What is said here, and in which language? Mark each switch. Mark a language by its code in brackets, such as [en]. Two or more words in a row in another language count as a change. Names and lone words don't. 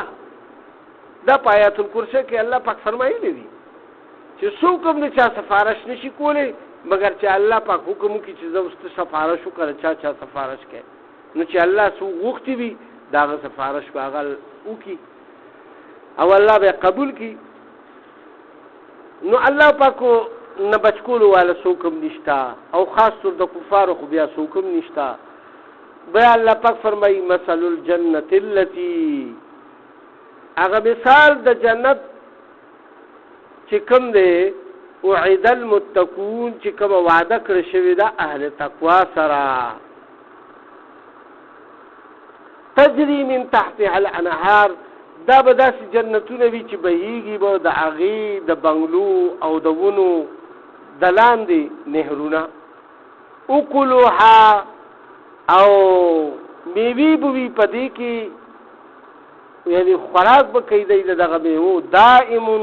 [ps] دا په آیات الکرسی کې الله پاک فرمایلی دي چې څوک هم د چا سفارش نشي کولی مګر چې الله پاک حکم وکړي چې زه اوس ته سفارش وکړه چا سفارش کوي نو چې الله څه غوښتي وي د هغه سفارش به هغه وکړي او الله به قبول کړي. نو الله پاکو نه بچ کولو والا څوک هم نشته او خاص طور د کفارو خو بیا څوک هم نشته. بیا الله پاک فرمایي [ar] مثل الجنة التي [ps] هغه مثال د جنت چې کوم دی [ar] وعد المتقون [ps] چې کوم وعده کړی شوې ده اهل تقوا سره [ar] تجري من تحتها الانهار [ps] دا به داسې جنتونه وي چې بهیږي به د هغې د بنګلو او د ونو د لاندې نهرونه اکلوها او میوې به وي په دې کې یعنی خوراک به کوي دی د دغه میوو دائم